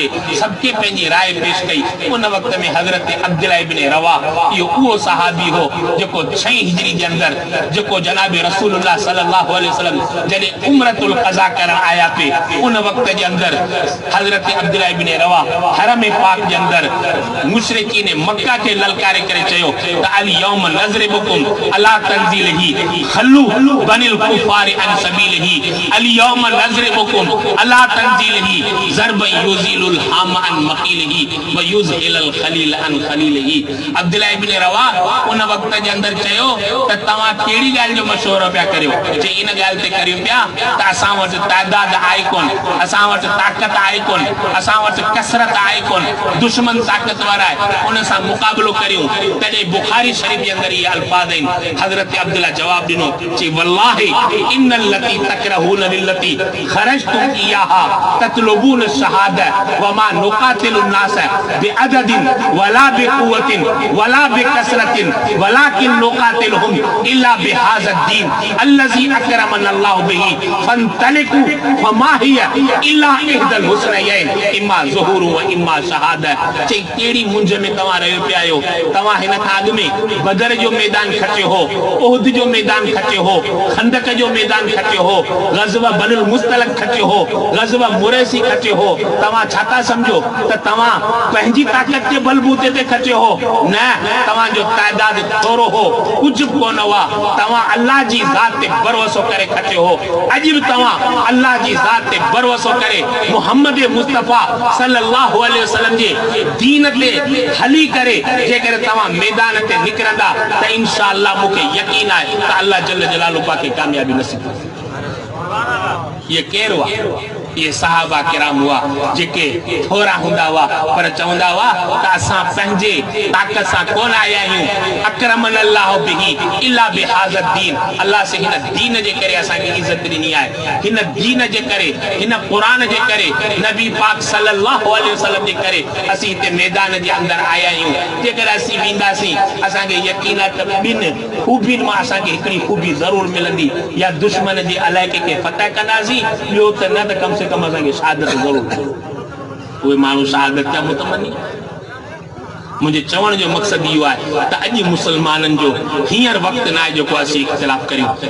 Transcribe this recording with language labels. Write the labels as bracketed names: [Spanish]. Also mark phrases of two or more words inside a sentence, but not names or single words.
[Sindhi] सबके पंहिंजी राय पेश कई। उन वक्त में हज़रत अब्दुल्ला इब्न रवा इहो उहो सहाबी हो जेको 6 हिजरी जे अंदरि जेको जनाब रसूलुल्लाह [Arabic] صلى الله عليه وسلم [Sindhi] जॾहिं उम्रतुल क़ज़ा करण आया पे उन वक्त जे अंदरि हज़रत अब्दुल्ला इब्न रवा हरम पाक जे अंदरि मुशरिकीन मक्का खे ललकारे करे चयो त [Arabic] اليوم نضربكم على تنزيله خلوا بني الكفار عن سبيله اليوم نضربكم على تنزيله ضرب يزيل الهام عن مقيله ويذهل الخليل عن خليله. [Sindhi] अब्दुल्ला इब्न रवा उन वक्त जे अंदरि चयो त तव्हां कहिड़ी ॻाल्हि जो मशवरो पिया करियो जे इन ॻाल्हि ते करियूं पिया त असां वटि तइदाद आहे कोन असां वटि ताक़त आहे कोन असां वटि कसरत आहे कोन दुश्मन ताक़तवर आहे उन सां मुक़ाबिलो करियूं। तॾहिं बुखारी शरीफ़ जे अंदरि इहे अल्फाज़ आहिनि हज़रत अब्दुल्ला जवाब ॾिनो चई [Arabic] والله إن التي تكرهون للتي خرجتم إياها تطلبون الشهادة وما نقاتل الناس بعدد ولا بقوة ولا بكثرة ولكن نقاتلهم إلا بهذا الدين الذي أكرمنا الله به فانطلقوا فما هي إلا إحدى الحسنيين إما ظهور وإما شهادة. [Sindhi] चई कहिड़ी मुंझ में तव्हां रहियो पिया आहियो तव्हां हिन खां अॻु में बदर जो मैदान खटियो हो उहद जो मैदान खटियो हो खंदक जो मैदान खटियो हो ग़ज़वा बनुल मुस्तलक खटियो हो ग़ज़वा मुरैसी खटियो हो। तव्हां छा था सम्झो त तव्हां पंहिंजी ताक़त के बलबूते ते खटियो हो न तव्हांजो तइदाद थोरो हो कुझु बि कोन हुआ तव्हां अल्लाह जी ज़ात ते भरोसो करे खटियो हो। अॼु बि तव्हां अल्लाह जी ज़ात ते भरोसो करे मुहम्मद मुस्तफ़ा [Arabic] صلى الله عليه وسلم [Sindhi] जे दीन ते हली करे जेकर तव्हां मैदान ते निकिरंदा त इंशाअल्लाह मूंखे यकीन आहे त अल्लाह [Arabic] جل جلاله [Sindhi] पाके कामयाबी नसीब कंदो। ये केरु हुआ ये सहाबा किराम हुआ जेके थोरा हुंदा हुआ पर चवंदा हुआ त असां पंहिंजे ताक़त सां कोन आया आहियूं [Arabic] أكرمنا الله به إلا بهذا الدين [Sindhi] अल्लाह से हिन दीन जे करे असांखे इज़त ॾिनी आहे हिन दीन जे करे हिन क़ुरान जे करे नबी पाक [Arabic] صلى الله عليه وسلم [Sindhi] जे करे असीं हिते मैदान जे अंदरि आया आहियूं। जेकर असीं वेंदासीं असांखे यकीन आहे त 2 खूबियुनि मां असांखे हिकिड़ी खूबी ज़रूरु मिलंदी या दुश्मन जे इलाइक़े खे फतह कंदासीं ॿियो त न त कम से कम असांखे शहादत ज़रूरु उहे माण्हू शहादत जा मुतमनी मुझे चवण जो मकसद इहो आहे त अॼु मुसलमाननि जो हींअर वक़्तु न आहे जेको असीं इख़्तिलाफ़ करियूं।